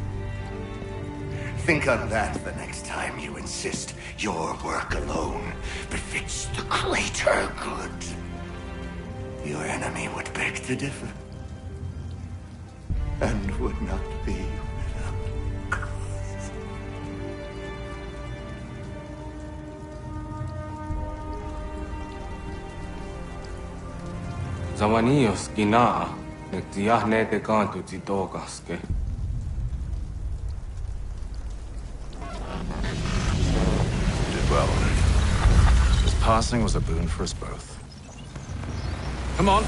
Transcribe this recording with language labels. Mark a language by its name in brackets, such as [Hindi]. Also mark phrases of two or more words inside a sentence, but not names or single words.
[English] Think on that the next time you insist your work alone befits the greater good. Your enemy would beg to differ, and would not be without cause. Zawanios ginaa, nektiahne te kantu titokaske. Did well. His passing was a boon for us both. Come on.